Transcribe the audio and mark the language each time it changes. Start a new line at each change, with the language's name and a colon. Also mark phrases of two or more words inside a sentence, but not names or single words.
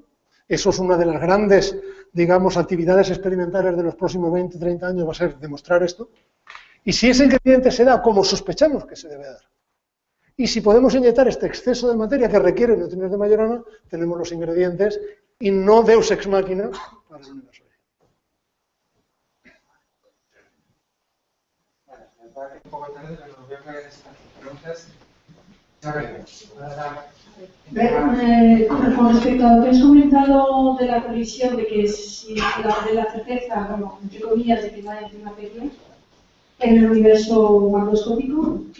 Spanish: Eso es una de las grandes, digamos, actividades experimentales de los próximos 20-30 años, va a ser demostrar esto. Y si ese ingrediente se da como sospechamos que se debe dar, y si podemos inyectar este exceso de materia que requiere neutrinos de Majorana, tenemos los ingredientes y no
Latin: Deus ex machina
Spanish: para el universo. Vale, me parece un poco tarde, pero veo que estas preguntas ya veremos. Con respecto a lo que has comentado de la colisión, de que si de la certeza, bueno, entre comillas, de que no hay antimateria en el universo macroscópico, ¿no?